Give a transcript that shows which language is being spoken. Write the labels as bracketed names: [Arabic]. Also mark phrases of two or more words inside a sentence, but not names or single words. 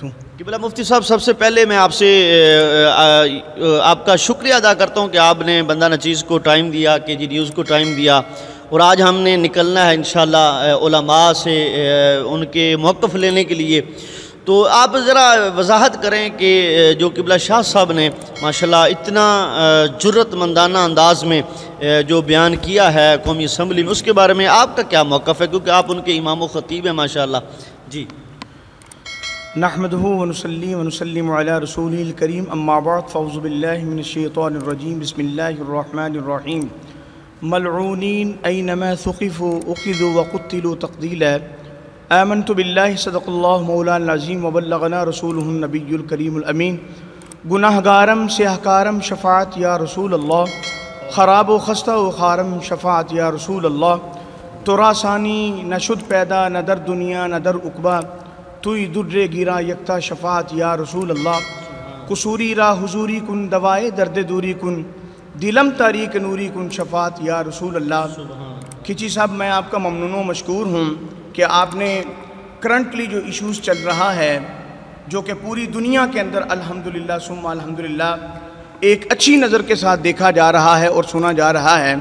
[Urdu] قبلہ مفتی صاحب، سب سے پہلے میں آپ سے آپ کا شکریہ ادا کرتا ہوں کہ آپ نے بندہ نچیز کو ٹائم دیا، KG نیوز کو ٹائم دیا، اور آج ہم نے نکلنا ہے انشاءاللہ علماء سے ان کے موقف لینے کے لیے۔ تو آپ ذرا وضاحت کریں کہ جو قبلہ شاہ صاحب نے ماشاءاللہ اتنا جرت مندانہ انداز میں جو بیان کیا ہے قومی اسمبلی میں، اس کے بارے میں آپ کا کیا موقف ہے، کیونکہ آپ ان کے امام و خطیب ہیں ماشاءاللہ۔ جی [Arabic] نحمدہ ونصلی ونسلم علی رسولہ الکریم، اما بعد فاعوذ باللہ من الشیطان الرجیم، بسم اللہ الرحمن الرحیم۔ ملعونین اینما ثقفوا اخذوا وقتلوا تقتیلا۔ آمنت باللہ صدق اللہ مولانا العظیم وبلغنا رسولہ النبی الکریم الامین۔ [Persian] گناہ گارم سیاہکارم شفاعت [Arabic] یا رسول اللہ، [Persian] خراب و خستہ و خارم شفاعت [Arabic] یا رسول اللہ۔ [Persian] ترا ثانی نہ شد پیدا نہ در دنیا نہ در عقبہ، توی در گیرا یکتا شفاعت [Arabic] یا رسول اللہ۔ [Persian] قصوری را حضوری کن دوائے درد دوری کن، دلم تاریک نوری کن شفاعت [Arabic] یا رسول اللہ۔ [Urdu] کھچی صاحب، میں آپ کا ممنون و مشکور ہوں کہ آپ نے کرنٹلی جو ایشوز چل رہا ہے، جو کہ پوری دنیا کے اندر [Arabic] الحمدللہ ثم الحمدللہ [Urdu] ایک اچھی نظر کے ساتھ دیکھا جا رہا ہے اور سنا جا رہا ہے۔